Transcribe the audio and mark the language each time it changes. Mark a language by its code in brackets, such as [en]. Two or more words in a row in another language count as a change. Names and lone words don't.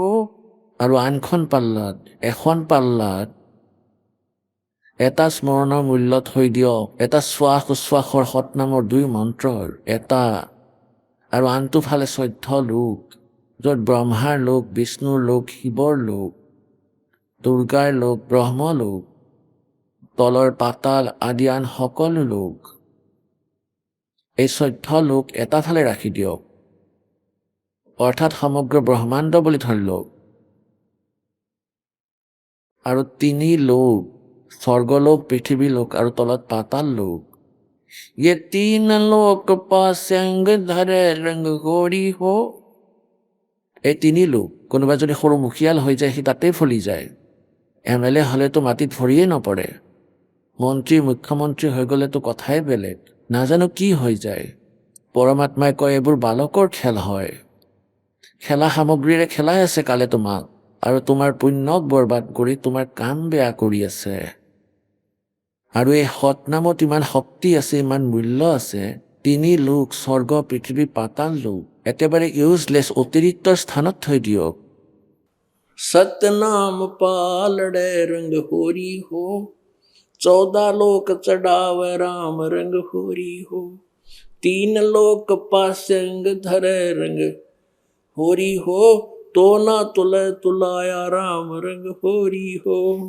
[as] আৰু আনখন পাল্লাত, এখন পাল্লাত এটা স্মৰণৰ মূল্য থৈ দিয়ক, এটা শ্বাস উচ্ছ্বাসৰ সতনামৰ 2 মন্ত্ৰৰ এটা, আৰু আনটো ফালে 14 লোক, য'ত ব্ৰহ্মাৰ লোক, বিষ্ণুৰ লোক, শিৱৰ লোক, দুৰ্গাৰ লোক, ব্ৰহ্ম লোক, তলৰ পাতাল আদি আন সকলো লোক। এই 14 লোক এটা ফালে ৰাখি দিয়ক, অৰ্থাৎ সমগ্ৰ ব্ৰহ্মাণ্ড বুলি ধৰি লওক। আৰু 3 লোক, স্বৰ্গলোক, পৃথিৱীলোক আৰু তলত পাতাল লোক। [hi] ये 3 लोक पास अंग धरे रंग होरी हो। [as] এই 3 লোক, কোনোবা যদি সৰু মুখিয়াল হৈ যায় সি তাতেই ফলি যায়। MLA হ'লেতো মাটিত ভৰিয়ে নপৰে, মন্ত্ৰী মুখ্যমন্ত্ৰী হৈ গ'লেতো কথাই বেলেগ, নাজানো কি হৈ যায়। পৰমাত্মাই কয় এইবোৰ বালকৰ খেল হয়, খেলা সামগ্ৰীৰে খেলাই আছে কালে তোমাক, আৰু তোমাৰ পুণ্যক বৰবাদ কৰি তোমাৰ কাম বেয়া কৰি আছে। আৰু এই সৎনামত ইমান শক্তি আছে, ইমান মূল্য আছে। 3 লোক, স্বৰ্গ, পৃথিৱী, পাতাল লোক একেবাৰে ইউজলেছ, অতিৰিক্তৰ স্থানত থৈ দিয়ক। [hi] सतनाम पालड़े रंग होरी हो, 14 लोक चढ़ावे राम रंग होरी हो, 3 लोक पास अंग धरे रंग होरी हो, तो ना तुले तुलाया राम रंग होरी हो।